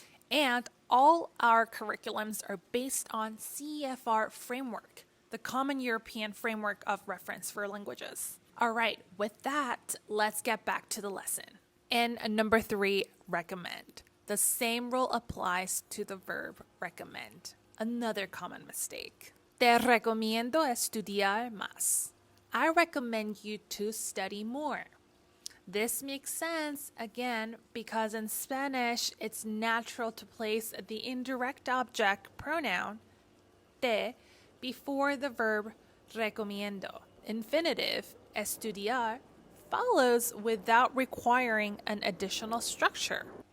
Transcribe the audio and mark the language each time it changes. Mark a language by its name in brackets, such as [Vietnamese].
[English] And all our curriculums are based on CEFR framework, the Common European Framework of Reference for Languages. All right, with that, let's get back to the lesson. And number 3, recommend. The same rule applies to the verb recommend. Another common mistake. [Spanish] Te recomiendo estudiar más. [English] I recommend you to study more. This makes sense, again, because in Spanish, it's natural to place the indirect object pronoun te before the verb recomiendo. Infinitive, estudiar, follows without requiring an additional structure.